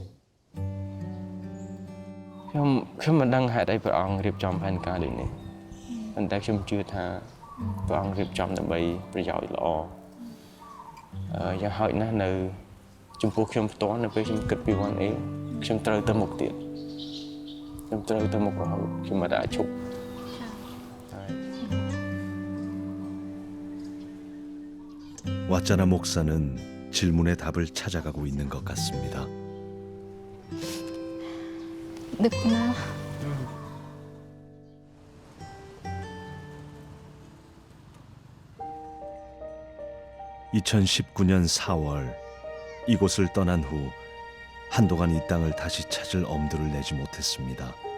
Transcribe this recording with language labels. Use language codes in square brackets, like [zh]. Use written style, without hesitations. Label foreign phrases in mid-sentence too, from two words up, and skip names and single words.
[km] ខ្ញុំមិនដឹងហេតុអីព្រះអង្គរៀបចំផែនការដូចនេះប៉ុន្តែខ្ញុំជឿថាព្រះអង្គរៀបចំដើម្បីប្រយោជន៍ល្អយ៉ាងហោចណាស់នៅចំពោះខ្ញុំផ្ទាល់នៅពេលខ្ញុំគិតពី1Aខ្ញុំត្រូវទៅមុខទៀតខ្ញុំត្រូវទៅមុខរហូតខ្ញុំមិនអាចឈប់ [ko] 왓자나 목사는 질문의 답을 찾아가고 있는 것 같습니다. 늦구나. (2019년 4월) 이곳을 떠난 후 한동안 이 땅을 다시 찾을 엄두를 내지 못했습니다.